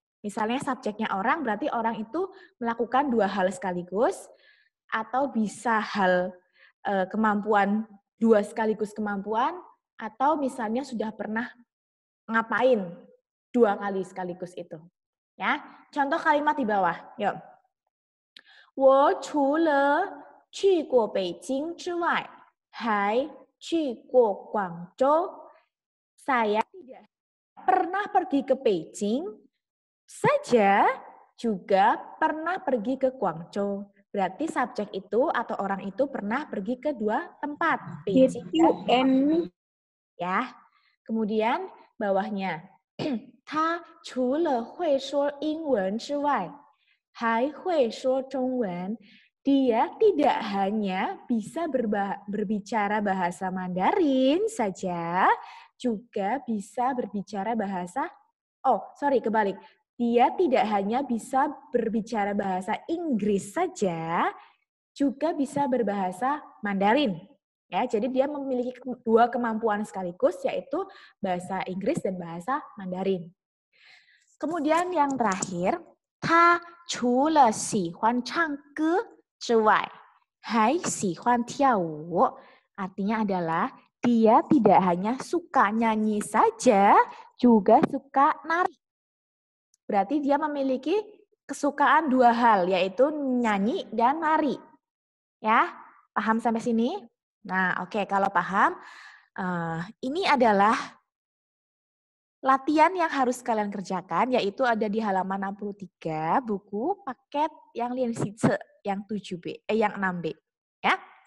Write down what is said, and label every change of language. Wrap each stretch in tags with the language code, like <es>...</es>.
<id>Misalnya subjeknya orang, berarti orang itu melakukan dua hal sekaligus, atau bisa hal kemampuan, dua sekaligus kemampuan, atau misalnya sudah pernah ngapain dua kali sekaligus itu. Ya, contoh kalimat di bawah. Yuk.</id> <zh>我除了去过北京之外，还去过广州。</zh> <id>Saya tidak pernah pergi ke Beijing saja, juga pernah pergi ke Guangzhou. Berarti subjek itu atau orang itu pernah pergi ke dua tempat, Beijing dan ya. Kemudian bawahnya,</id> <zh>他除了会说英文之外，还会说中文。</zh> <id>Dia tidak hanya bisa berbicara bahasa Mandarin saja, juga bisa berbicara bahasa, kebalik. Dia tidak hanya bisa berbicara bahasa Inggris saja, juga bisa berbahasa Mandarin. Ya, jadi dia memiliki dua kemampuan sekaligus, yaitu bahasa Inggris dan bahasa Mandarin. Kemudian yang terakhir,</id> <zh>他除了喜欢唱歌之外，还喜欢跳舞.</zh> <id>Artinya adalah dia tidak hanya suka nyanyi saja, juga suka nari. Berarti dia memiliki kesukaan dua hal, yaitu nyanyi dan nari. Ya, paham sampai sini? Nah, oke, kalau paham, ini adalah latihan yang harus kalian kerjakan, yaitu ada di halaman 63, buku paket yang Lianxi yang 7B, yang 6B. Ya.</id>